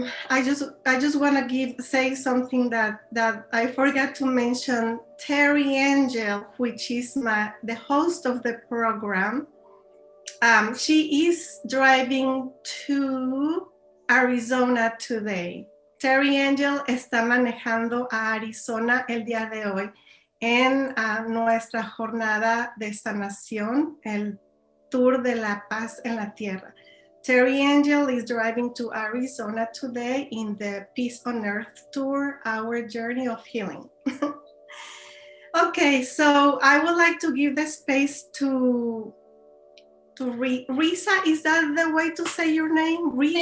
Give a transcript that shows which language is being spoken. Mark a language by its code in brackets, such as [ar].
[en] I just want to say something that I forgot to mention. Terry Angel, which is the host of the program, she is driving to Arizona today. [es] Terry Angel está manejando a Arizona el día de hoy en nuestra jornada de sanación, el Tour de la Paz en la Tierra. [en] Terry Angel is driving to Arizona today in the Peace on Earth Tour, Our Journey of Healing. Okay, so I would like to give the space to Risa. Is that the way to say your name?